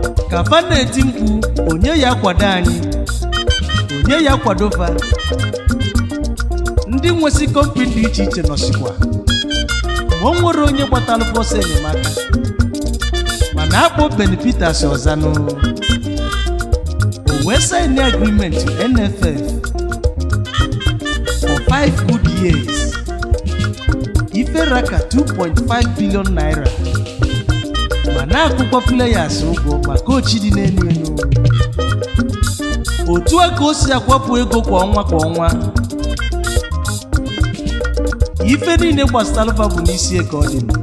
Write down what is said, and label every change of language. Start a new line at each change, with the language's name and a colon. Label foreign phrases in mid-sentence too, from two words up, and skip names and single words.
Igbo: Ka fa na-eti mkpu, "Onye ya kwado anyị? Onye ya kwado fa?" Ndị nwesị kọmpani dị iche iche nọsikwa. Ma o nwere onye gbatalụ fọsọ enyemaka. Mana akpọ Benny Peters ọzanụ. O wee
English: sign agreement to N F F for five good years.
Igbo: Ife raka
English: two point five billion naira.
Igbo: Ma na-akwụkwọ players ụgwọ ma coach dị n'elu elu. Otu a ka o si akwapụ ego kwa ọnwa kwa ọnwa. Ife niile gbasara fa bụ n'isi ka ọ dị.